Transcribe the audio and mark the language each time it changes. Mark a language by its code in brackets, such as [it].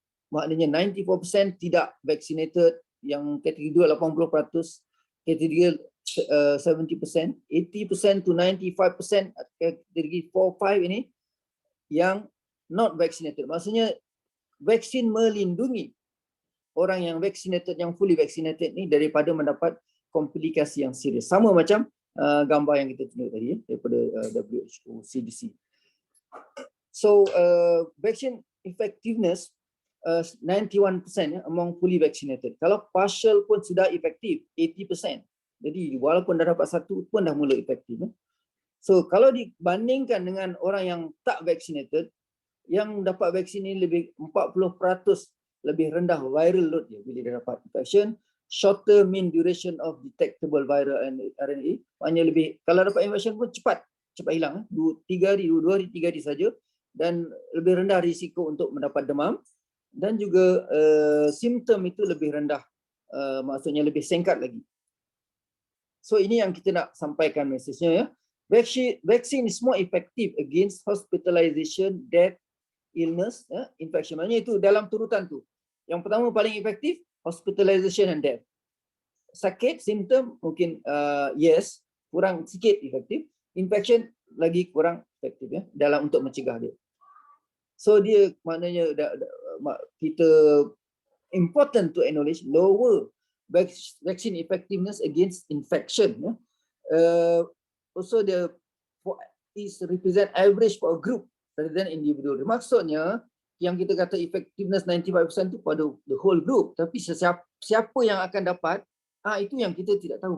[ms] maknanya 94% tidak vaccinated, yang kategori 2 80%, kategori 70%, 80% to 95% kategori 4-5 ini yang not vaccinated. Maksudnya vaksin melindungi orang yang vaccinated, yang fully vaccinated ni daripada mendapat komplikasi yang serius. Sama macam gambar yang kita tunjuk tadi daripada WHO, CDC. [en] So vaccine effectiveness 91% among fully vaccinated. [ms] Kalau partial pun sudah efektif 80%. Jadi walaupun dah dapat satu pun dah mula efektif. So kalau dibandingkan dengan orang yang tak vaccinated, yang dapat vaksin ini lebih 40% lebih rendah viral load dia bila dia dapat infection, [en] shorter mean duration of detectable viral RNA, [ms] maknanya lebih, kalau dapat infection pun cepat hilang, 2 hari 3 hari saja, dan lebih rendah risiko untuk mendapat demam, dan juga simptom itu lebih rendah, maksudnya lebih singkat lagi. So ini yang kita nak sampaikan mesejnya ya. [en] Vaccine is more effective against hospitalization, death, illness, infection. [ms] Maknanya itu dalam turutan tu. Yang pertama paling efektif, hospitalization and death. Sakit, simptom mungkin yes, kurang sikit efektif. Infection lagi kurang efektif ya dalam untuk mencegah dia. [en] So [ms] dia maknanya kita [en] important to acknowledge lower vaccine effectiveness against infection. Also the is represent average for a group rather than individual. [ms] Maksudnya yang kita kata effectiveness 95% itu pada [en] the whole group, [ms] tapi siapa yang akan dapat, itu yang kita tidak tahu.